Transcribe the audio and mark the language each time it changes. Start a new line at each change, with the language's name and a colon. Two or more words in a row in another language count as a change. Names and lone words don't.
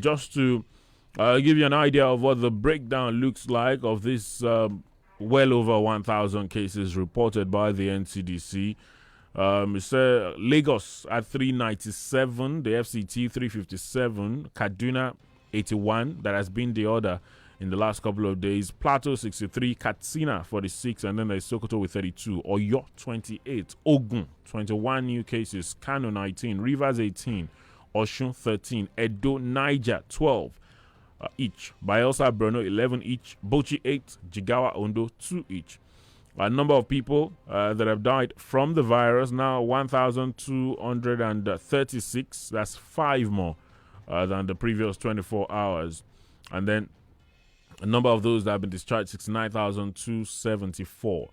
English: Just to give you an idea of what the breakdown looks like of this well over 1,000 cases reported by the NCDC. Mr. Lagos at 397, the FCT 357, Kaduna 81. That has been the order in the last couple of days. Plateau 63, Katsina 46, and then there's Sokoto with 32, Oyo 28, Ogun 21 new cases, Kano 19, Rivers 18, Osun 13, Edo, Niger 12 each, Bayelsa, Borno 11 each, Bauchi 8, Jigawa, Ondo 2 each. A number of people that have died from the virus now 1,236. That's 5 more than the previous 24 hours. And then a number of those that have been discharged, 69,274.